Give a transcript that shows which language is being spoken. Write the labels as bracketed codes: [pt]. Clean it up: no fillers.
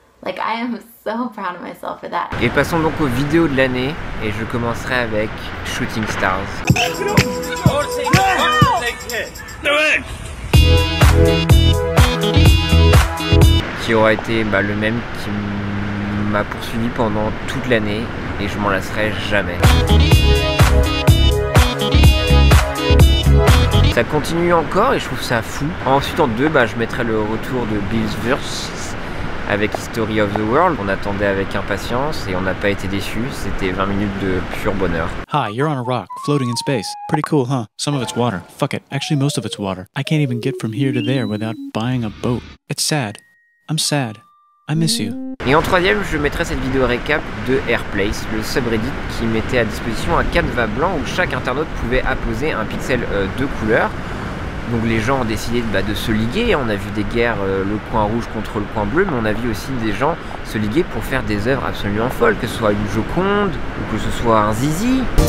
[en] Like, I am so proud of myself for that. [fr] Et passons donc aux vidéos de l'année et je commencerai avec Shooting Stars. Qui aura été le même qui m'a poursuivi pendant toute l'année et je m'en lasserai jamais. Ça continue encore et je trouve ça fou. Ensuite en 2, je mettrai le retour de Bill's Verse avec History of the World. On attendait avec impatience et on n'a pas été déçus. C'était 20 minutes de pur bonheur. [en] Hi, you're on a rock, floating in space. Pretty cool, huh? Some of it's water. Fuck it. Actually, most of it's water. I can't even get from here to there without buying a boat. It's sad. I'm sad. I miss you. [fr] Et en 3ème, je mettrai cette vidéo récap de Airplace, le subreddit qui mettait à disposition un canevas blanc où chaque internaute pouvait apposer un pixel de couleur. Donc les gens ont décidé de se liguer, on a vu des guerres, le coin rouge contre le coin bleu, mais on a vu aussi des gens se liguer pour faire des œuvres absolument folles, que ce soit une Joconde, ou que ce soit un Zizi.